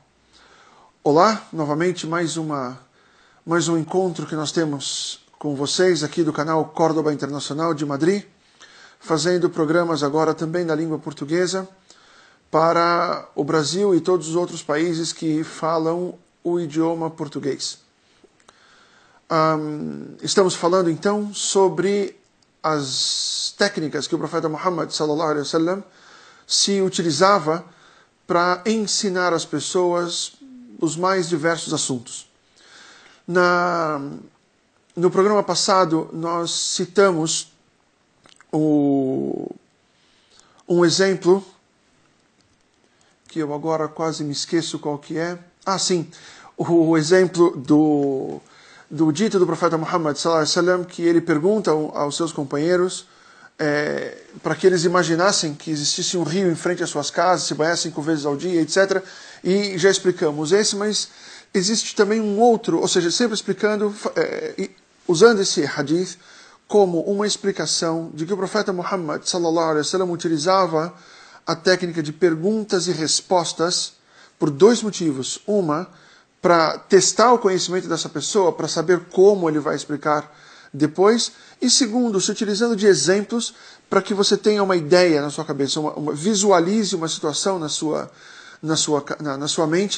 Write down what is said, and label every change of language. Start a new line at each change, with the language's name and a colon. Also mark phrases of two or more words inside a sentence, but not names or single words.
Portuguese: Olá, novamente mais um encontro que nós temos com vocês aqui do canal Córdoba Internacional de Madrid, fazendo programas agora também na língua portuguesa para o Brasil e todos os outros países que falam o idioma português. Estamos falando então sobre as técnicas que o profeta Muhammad
Arabic: صلى الله عليه وسلم
Portuguese: se utilizava para ensinar às pessoas os mais diversos assuntos. No programa passado nós citamos um exemplo que eu agora quase me esqueço qual que é. Sim, o exemplo do dito do profeta Muhammad
Arabic: صلى الله عليه وسلم,
Portuguese: que ele pergunta aos seus companheiros para que eles imaginassem que existisse um rio em frente às suas casas, se banhassem 5 vezes ao dia, etc. E já explicamos esse, mas existe também um outro, ou seja, sempre explicando, usando esse hadith como uma explicação de que o profeta Muhammad
Arabic: صلى الله عليه وسلم
Portuguese: utilizava a técnica de perguntas e respostas por 2 motivos. Uma, para testar o conhecimento dessa pessoa, para saber como ele vai explicar depois. E segundo, se utilizando de exemplos para que você tenha uma ideia na sua cabeça, visualize uma situação na sua mente.